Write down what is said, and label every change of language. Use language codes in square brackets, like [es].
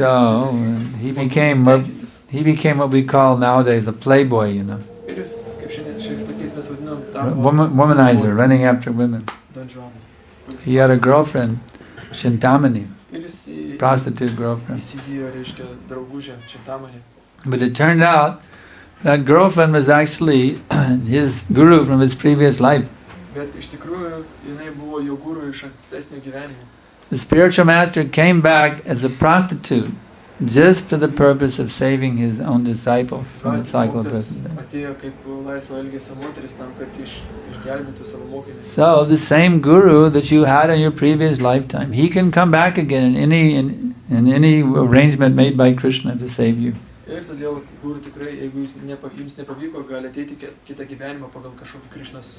[en] So he became what we call nowadays a playboy, you know. [lt] Ir jis, kaip šiais laikais mes vadinam, [en] Womanizer, running after women. Don Juan. He had a girlfriend, Chintamani, [lt] Ir jis [en] prostitute girlfriend. [lt] įsigijo, reiškia, draugužę Čintamanį. [en] But it turned out that girlfriend was actually his guru from his previous life. [lt] Bet iš tikrųjų, jinai buvo jo guru iš ankstesnio gyvenimo. [en] The spiritual master came back as a prostitute just for the purpose of saving his own disciple from the cycle of birth. [lt] Atėjo kaip laisvo elgesio moteris tam, kad išgelbėtų savo mokinį. [en] So the same guru that you had in your previous lifetime, he can come back again in any arrangement made by Krishna to save you. [lt] Ir todėl guru tikrai, jeigu jums nepavyko, gali ateiti kitą gyvenimą pagal kažkokį Krishnos.